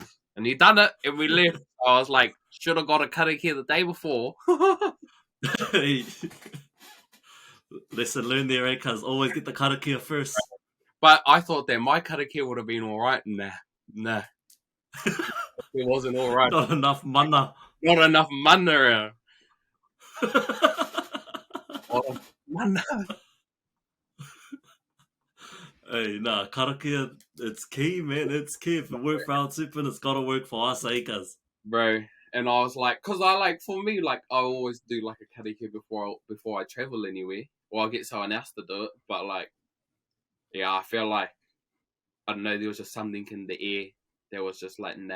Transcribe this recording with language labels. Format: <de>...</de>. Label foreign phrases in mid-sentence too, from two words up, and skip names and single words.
<en>And he done it, and we left. I was like, should have got a karakia the day before. Lesson learned there, eh? Cuz always get the karakia first. But I thought that my karakia would have been all right. Nah. It wasn't all right. Not enough mana. Not enough mana. Mana. Hey, nah, karakia, it's key, man. It's key. If it worked for our tupin, it's got to work for us, eh, cuz? Bro. And I was like, because I like, for me, like, I always do like a karakia before I travel anywhere. Or I'll get someone else to do it. But like, yeah, I feel like, I don't know, there was just something in the air that was just like, nah.</en>